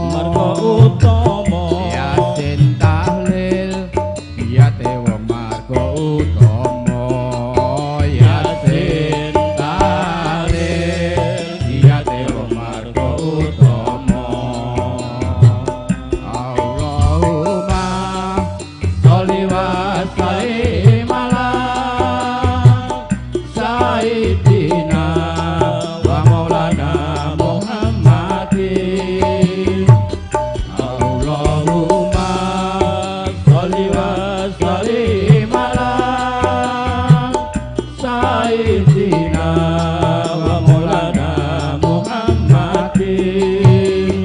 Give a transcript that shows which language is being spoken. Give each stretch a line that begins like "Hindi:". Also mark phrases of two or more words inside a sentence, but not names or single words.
Javanese: Yasin tahlil yate wong Margo Utama. Yasin tahlil yate wong Margo Utama.
Arabic: اللهم صل وسلم على سيدنا ومولانا محمد. اللهم صل وسلم على سيدنا ومولانا محمد.